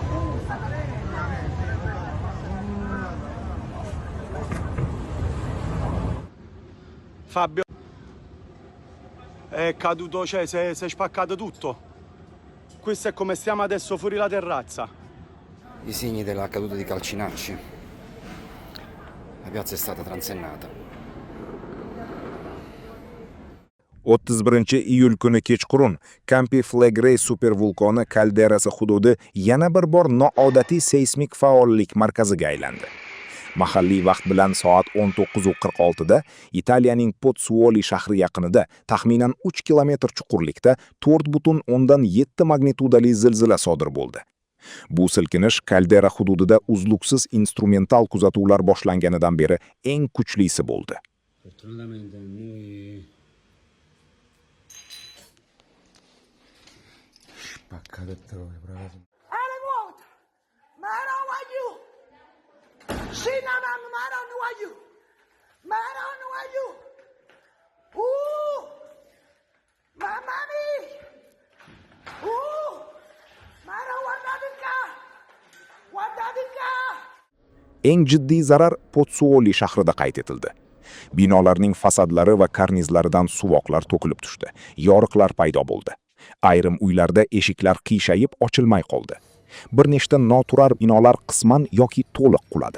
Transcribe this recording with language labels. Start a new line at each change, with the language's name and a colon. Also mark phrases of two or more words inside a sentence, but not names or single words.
Italian: Fabio è caduto, cioè si è spaccato tutto. Questo è come stiamo adesso fuori la terrazza. I segni della caduta di Calcinacci. La piazza è stata transennata.
Uzbek: 31-iyul kuni kechqurun Campi Flegrei supervulqoni kalderasi hududi yana bir bor noodatiy seysmik faollik markaziga aylandi. Mahalliy vaqt bilan soat 19:46 da Italiyaning Pozzuoli shahri yaqinida taxminan 3 kilometr chuqurlikda 4,7 magnitudali zilzila sodir bo'ldi. Bu silkinish kaldera hududida uzluksiz instrumental kuzatuvlar boshlanganidan beri eng kuchlisi bo'ldi.
Italian: Fortunatamente noi Spaccate troia, bravo. Alle vuoto! Ma non voglio! Sì, no, ma non voglio! Ma non voglio! Mamma mia! Ma non guardate qua! Guardate qua!
Uzbek: Eng jiddiy zarar Pozzuoli shahrida qayd etildi. Binolarning fasadlari va karnizlaridan suvoqlar to'kilib tushdi. Yoriqlar paydo bo'ldi. Ayrim uylarda eshiklar qiyshayib ochilmay qoldi. Bir nechta noturar binolar qisman yoki to'liq quladi.